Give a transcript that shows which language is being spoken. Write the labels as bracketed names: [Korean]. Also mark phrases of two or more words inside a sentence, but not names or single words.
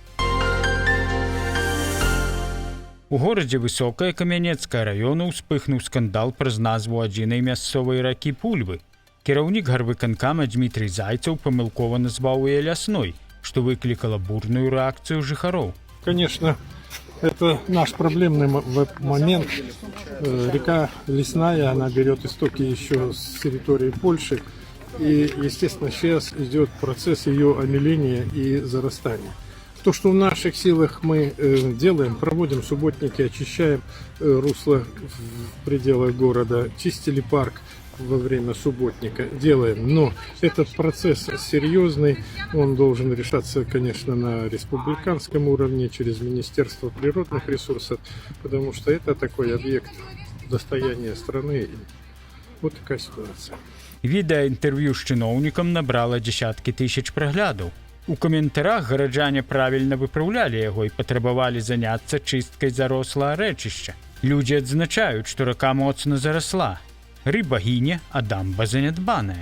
[Belarusian] У горадзе Высокае Камянецкага района ўспыхнуў скандал праз назву адзінай мясцовай ракі Пульвы. Кіраўнік гарвыканкама Дмітрый Зайцаў памылкова назваў яе лясной, што выклікала бурную рэакцыю жыхароў. [Russian] Конечно, это наш проблемный момент. Река Лесная, она берет истоки еще с территории Польши. И, естественно, сейчас идет процесс ее омеления и зарастания. То, что в наших силах мы делаем, проводим субботники, очищаем русло в пределах города, чистили парк, во время субботника делаем. Но этот процесс серьезный, он должен решаться, конечно, на республиканском уровне, через Министерство природных ресурсов, потому что это такой объект достояния страны. Вот такая ситуация. [Belarusian] Відеаінтерв'ю з чыноўнікам набрала дзесяткі тысяч праглядаў. У каментарах гараджане правільна выпраўлялі яго і патрабавалі заняцца чысткай зарослага рэчышча. Людзі адзначаюць, што рака моцна зарасла. Рыба гіне, а дамба занядбаная.